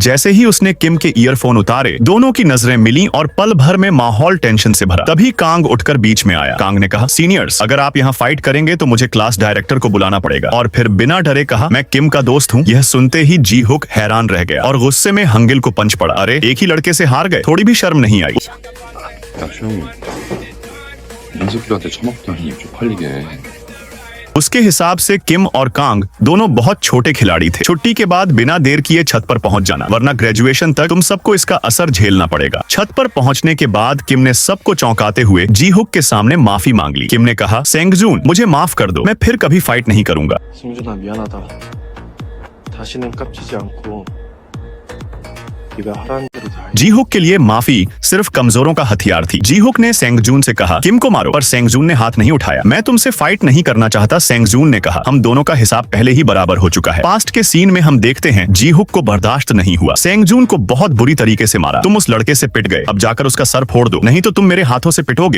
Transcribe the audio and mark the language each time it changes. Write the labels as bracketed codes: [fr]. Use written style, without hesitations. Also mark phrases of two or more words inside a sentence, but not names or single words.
[hi] जैसे ही उसने किम के ईयरफोन उतारे, दोनों की नजरें मिली और पल भर में माहौल टेंशन से भरा। तभी कांग उठकर बीच में आया। कांग ने कहा, सीनियर्स, अगर आप यहाँ फाइट करेंगे तो मुझे [en] class director [hi] को बुलाना पड़ेगा। और फिर बिना डरे कहा, मैं किम का दोस्त हूँ। यह सुनते ही जीहुक हैरान रह गया और गुस्से में हंगिल को पंच पड़ा। अरे, एक ही लड़के से हार गए, थोड़ी भी शर्म नहीं आई। [ko] 연습기한테 처먹더니 쪽팔리게. [hi] उसके हिसाब से किम और कांग दोनों बहुत छोटे खिलाड़ी थे। छुट्टी के बाद बिना देर किए छत पर पहुंच जाना, वरना ग्रेजुएशन तक तुम सबको इसका असर झेलना पड़ेगा। छत पर पहुंचने के बाद किम ने सबको चौंकाते हुए जीहुक के सामने माफी मांग ली। किम ने कहा, सेंगजून, मुझे माफ कर दो, मैं फिर कभी फाइट नहीं करूंगा। [ko] 승준아 미안하다. 다시는 깝치지 않고 네가 하라는 대로 다 할게. [hi] जीहुक के लिए माफी सिर्फ कमजोरों का हथियार थी। जीहुक ने सेंगजून से कहा, किम को मारो, पर सेंगजून ने हाथ नहीं उठाया। मैं तुमसे फाइट नहीं करना चाहता, सेंगजून ने कहा। हम दोनों का हिसाब पहले ही बराबर हो चुका है। पास्ट के सीन में हम देखते हैं जीहुक को बर्दाश्त नहीं हुआ, सेंगजून को बहुत बुरी तरीके से मारा। तुम उस लड़के से पिट गए, अब जाकर उसका सर फोड़ दो, नहीं तो तुम मेरे हाथों से पिटोगे।